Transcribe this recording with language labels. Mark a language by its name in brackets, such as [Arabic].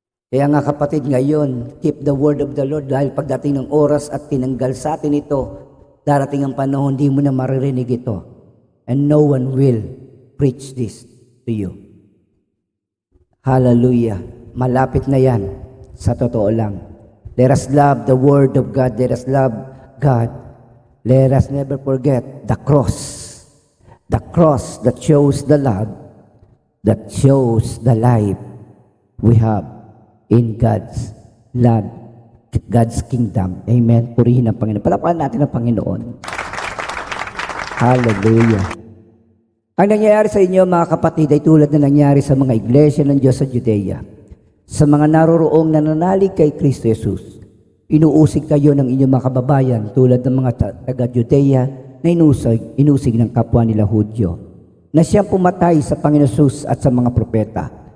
[Filipino] Kaya nga kapatid, ngayon, [English] keep the word of the Lord [Filipino] dahil pagdating ng oras at tinanggal sa atin ito, darating ang panahon, hindi mo na maririnig ito. [English] And no one will preach this to you. [Filipino] Hallelujah. Malapit na yan. Sa totoo lang. [English] Let us love the word of God. Let us love God. Let us never forget the cross. The cross that shows the love, that shows the life we have in God's love, God's kingdom. [Filipino] Amen. Purihin ang Panginoon. Palapakan natin ang Panginoon. Hallelujah. Ang nangyayari sa inyo, mga kapatid, ay tulad na nangyari sa mga iglesia ng Diyos sa Judea. Sa mga naroroong nananalig kay Kristo Jesus, inuusig kayo ng inyong mga kababayan tulad ng mga taga-Judea na inusig ng kapwa nila Hudyo, na siyang pumatay sa Panginoon Jesus at sa mga propeta.